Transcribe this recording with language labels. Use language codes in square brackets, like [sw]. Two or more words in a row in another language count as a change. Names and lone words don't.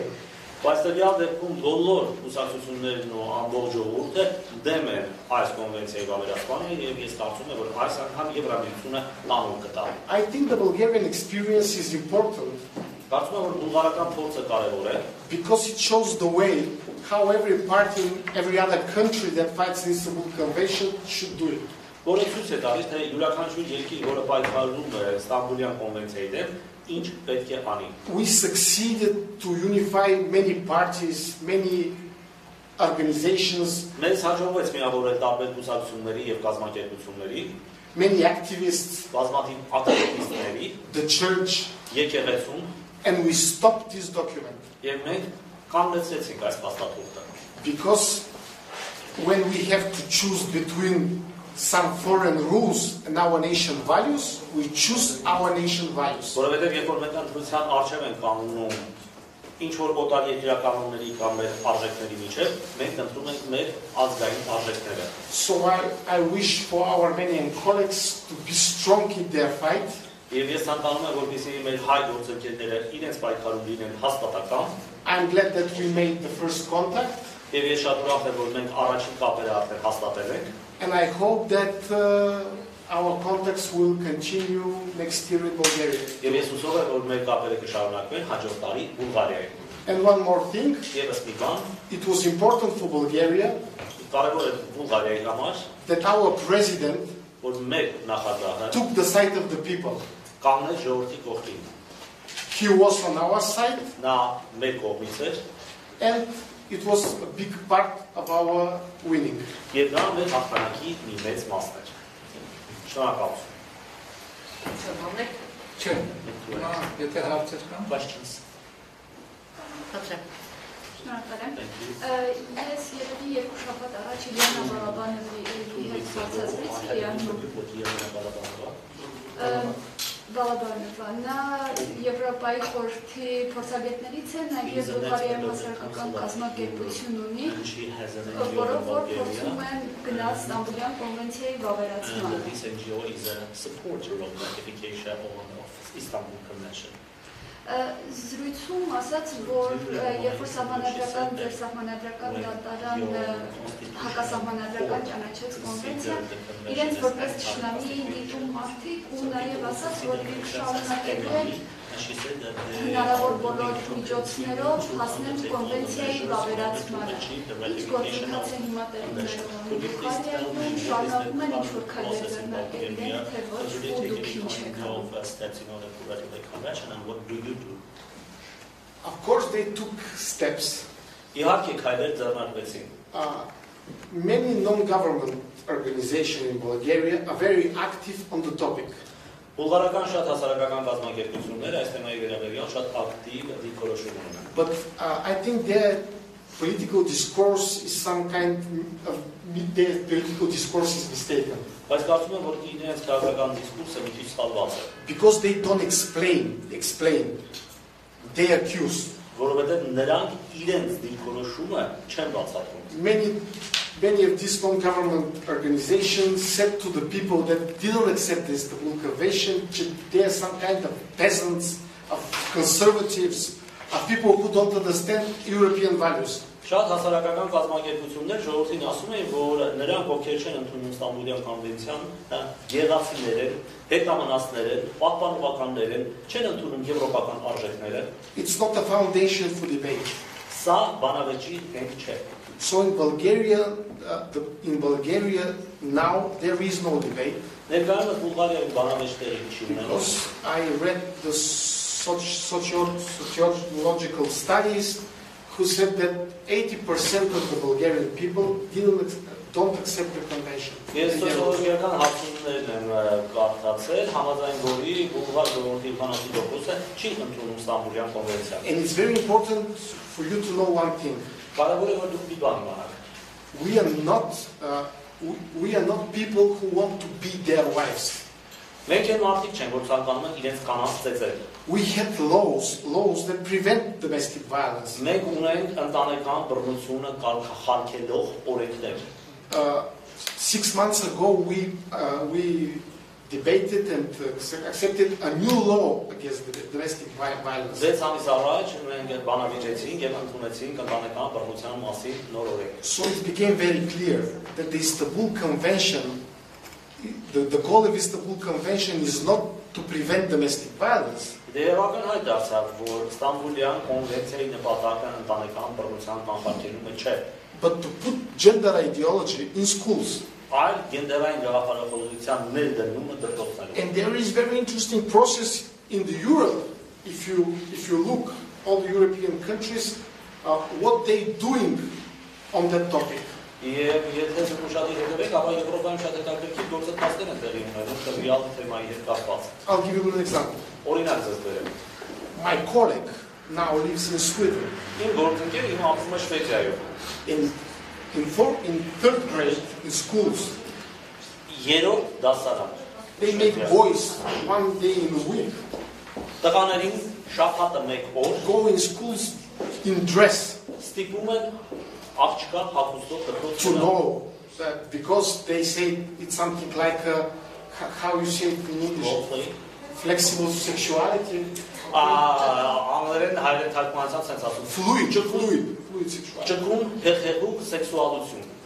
[hy] Բայց տվյալ դեպքում բոլոր կուսակցություններն ու ամբողջ ժողովուրդը դեմ են այս կոնվենցիայի վավերացմանը եւ ես կարծում եմ որ այս անգամ Եվրամիությունը լանուն կտա։ [en] I think the Bulgarian experience is important. [hy] Կարծում եմ որ բուլղարական փորձը կարևոր է [en] because it shows the way how every party in every other country that fights the Istanbul Convention should do it. [hy] որը ցույց է տալիս, թե յուրաքանչյուր երկիր, որը պայքարում է Ստամբուլյան կոնվենցիայի դեմ, ինչ պետք է անի։ [en] We succeeded to unify many parties, many organizations, [hy] Մեզ հաջողվեց միավորել տարբեր կուսակցությունների եւ կազմակերպությունների, [en] many activists, [hy] բազմաթիվ ակտիվիստների, [en] the church, [hy] եկեղեցում, [en] and we stopped this document. [hy] եւ մենք կանգնեցրեցինք այս փաստաթուղթը։ [en] Because when we have to choose between some foreign rules and our nation values, we choose our nation values. [hy] Որովհետեւ երբ որ մենք ընտրության արժեվ ենք կանգնում ինչ որ օտար երկրականոնների կամ մեր արժեքների միջև, մենք ընտրում ենք մեր ազգային արժեքները։ [en] So I wish for our Armenian colleagues to be strong in their fight. [hy] Եվ ես ցանկանում եմ, որպեսզի մեր հայ գործընկերները իրենց պայքարում լինեն հաստատակամ։ [en] I'm glad that we made the first contact. [hy] Եվ ես շատ ուրախ եմ, որ մենք առաջին կապերը արդեն հաստատել ենք։ [en] And I hope that our contacts will continue next year in Bulgaria. [hy] Եվ ես հուսով եմ, որ մեր կապերը կշարունակվեն հաջորդ տարի Բուլղարիայում։ [en] And one more thing, [hy] Եվս մի բան, [en] it was important for Bulgaria [hy] կարևոր է Բուլղարիայի համար, [en] that our president [hy] որ մեր նախագահը [en] took the side of the people. [hy] կանգնեց ժողովրդի կողքին։ [en] He was on our side, [hy] Նա մեր կողմից էր, [en] and it was a big part of our winning. [hy] եւ նա մեր հաղթանակի մի մեծ մասն էր։ Շնորհակալություն։ Չէ, եթե հարցեր կան։ [en] Questions. [hy] Շնորհակալ եմ։ Ես երևի երկու շաբաթ առաջ Իլիանա Բալաբանովի հետ Բալաբանովա, նա Եվրոպայի խորհրդի փորձագետներից է, նաև Բուլղարիայի հասարակական կազմակերպություն ունի, որով որ փորձում են գնալ Ստամբուլյան կոնվենցիայի վավերացմանը։ [en] This NGO is a supporter of ratification of Istanbul Convention. [hy] Զրույցում ասաց, որ երբ որ սահմանադրական դեր սահմանադրական դատարան հակասահմանադրական ճանաչեց կոնվենցիան, իրենց որպես թշնամի դիտում մարդիկ ու նաև ասաց, որ իրենք շարունակելու են հնարավոր բոլոր միջոցներով հասնել կոնվենցիայի վավերացմանը։ Ինչ գործընթաց է հիմա տեղի ունենում Բուլղարիայում, շարունակում են ինչ-որ քայլեր ձեռնարկել իրենք, թե ոչ, ու դուք ինչ եք անում։ [en] Of course, they took steps. [hy] Իհարկե քայլեր ձեռնարկվեցին։ [en] Many non-government organizations in Bulgaria are very active on the topic. [hy] Բուլղարական շատ հասարակական կազմակերպություններ այս թեմայի վերաբերյալ շատ ակտիվ դիրքորոշում ունեն։ [en] But I think their political discourse is some kind of their political discourse is mistaken. [hy] Բայց կարծում եմ, որ իրենց քաղաքական դիսկուրսը մի քիչ սխալված է։ [en] Because they don't explain, they accuse. [hy] Որովհետև նրանք իրենց դիրքորոշումը չեն բացատրում։ [en] Many of these non-government organizations said to the people that didn't accept the Istanbul Convention, they are some kind of peasants, of conservatives, of people who don't understand European values. [hy] Շատ հասարակական կազմակերպություններ ժողովրդին ասում էին, որ նրանք ովքեր չեն ընդունում Ստամբուլյան կոնվենցիան, գեղացիներ են, հետամնացներ են, պահպանողականներ են, չեն ընդունում եվրոպական արժեքները։ [en] It's not a foundation for debate. [hy] Սա բանավեճի հենք չէ։ [en] So in Bulgaria now there is no debate. [hy] Ներկայումս Բուլղարիայում բանավեճ տեղի չի ունենում։ [en] Because I read the sociological studies who said that 80% of the Bulgarian people don't accept the convention. [hy] Ես սոցիոլոգիական հարցումներն եմ կարդացել, համաձայն որի բուլղար ժողովրդի 80%-ը չի ընդունում Ստամբուլյան կոնվենցիան։ [en] And it's very important for you to know one thing. [hy] Կարևոր է որ դուք մի բան իմանաք։ [en] We are not people who want to beat their wives. [hy] Մենք են մարդիկ չեն, որ ցանկանում են իրենց կանանց ծեծել։ [en] We have laws that prevent domestic violence. [hy] Մենք ունենք ընտանեկան բռնությունը կարգախարքելով օրենքներ։ [en] 6 months ago we debated and accepted a new law against domestic violence. [hy] 6 ամիս առաջ մենք բանավիճեցինք եւ ընդունեցինք ընտանեկան բռնության մասին նոր օրենք։ [en] So it became very clear that the Istanbul Convention, the goal of Istanbul Convention is not to prevent domestic violence. [hy] Դերական հայտ դարձավ, որ Ստամբուլյան կոնվենցիայի նպատակը ընտանեկան բռնության կանխարգելումը չէ, [en] but to put gender ideology in schools. [hy] այլ գենդերային գաղափարախոսության ներդրումը դրդոցներում։ [en] And there is very interesting process in the Europe, if you look all the European countries, what they doing on that topic. [hy] Եվ եթե ուշադիր հետևեք, ապա Եվրոպայում շատ հետաքրքիր գործընթացներ են տեղի ունենում տվյալ թեմայի հետ կապված։ [en] I'll give you an example. [hy] Օրինակ ձեզ բերեմ։ [en] My colleague now lives in Sweden. [hy] Իմ գործընկերը հիմա ապրում է Շվեդիայում։ [en] In third grade in schools, [hy] Երրորդ դասարան։ [en] they make boys one day in a week [hy] Տղաներին շաբաթը մեկ օր [en] go in schools in dress [hy] ստիպում են աղջկա հագուստով [en] to [hy] դրդոցում։ [en] know that, because they say it's something like how you say it in English, flexible sexuality, [hy] Անգլերեն հայերեն թարգմանացած sense ասում։ [en] fluid sexuality. [hy] Ճկուն հեղեղուկ սեքսուալություն։